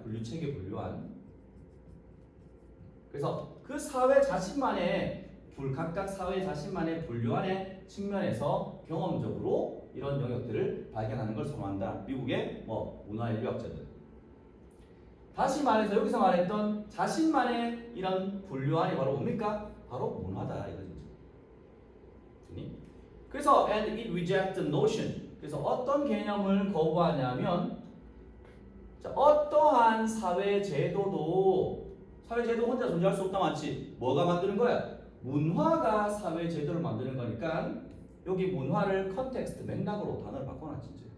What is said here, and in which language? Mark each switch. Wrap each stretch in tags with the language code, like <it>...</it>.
<ko>분류체계 분류안. 그래서 그 사회 자신만의 각각 사회 자신만의 분류안의 측면에서 경험적으로 이런 영역들을 발견하는 걸 선호한다. 미국의 문화인류학자들. 다시 말해서 여기서 말했던 자신만의 이런 분류안이 바로 뭡니까? 바로 문화다 이거죠.</ko> <en>그래서 and it rejects the notion.</en> <ko>그래서 어떤 개념을 거부하냐면 어떠한 사회 제도도 사회 제도 혼자 존재할 수 없다 맞지? 뭐가 만드는 거야? 문화가 사회 제도를 만드는 거니까 여기 문화를 컨텍스트 맥락으로 단어를 바꿔놨지.</ko>